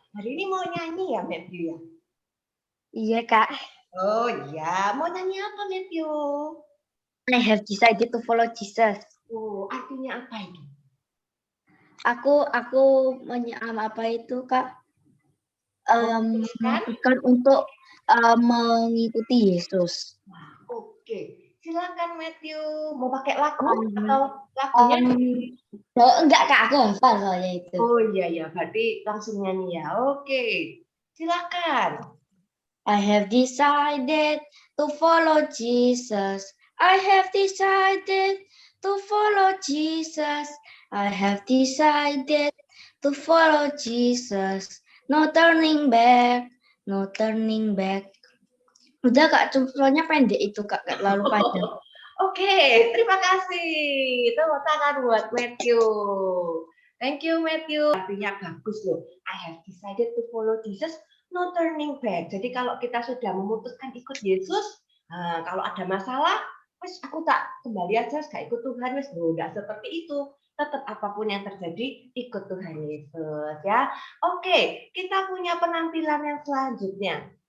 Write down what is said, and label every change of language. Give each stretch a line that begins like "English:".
Indonesian: Hari ini mau nyanyi ya Matthew ya? Iya Kak. Oh iya, mau nyanyi apa Matthew?
English: I have decided to follow Jesus.
Indonesian: Oh, artinya apa itu? Aku apa itu Kak? Memutuskan untuk mengikuti Yesus. Wah, oke. Silakan Matthew, mau pakai lagu atau lagunya? Enggak Kak, aku hafal soalnya itu. Oh iya, berarti langsung nyanyi ya. Oke, silakan.
English: I have decided to follow Jesus. I have decided to follow Jesus. I have decided to follow Jesus. No turning back, no turning back.
Indonesian: Udah Kak, soalnya pendek itu Kak, gak terlalu panjang. Oke, terima kasih. Tepuk tangan buat Matthew.
English: Thank you Matthew.
Indonesian: Artinya bagus loh.
English: I have decided to follow Jesus, no turning back.
Indonesian: Jadi kalau kita sudah memutuskan ikut Yesus, kalau ada masalah, wes aku tak kembali aja, gak ikut Tuhan, wes enggak seperti itu. Tetap apapun yang terjadi, ikut Tuhan Yesus ya. Oke, kita punya penampilan yang selanjutnya.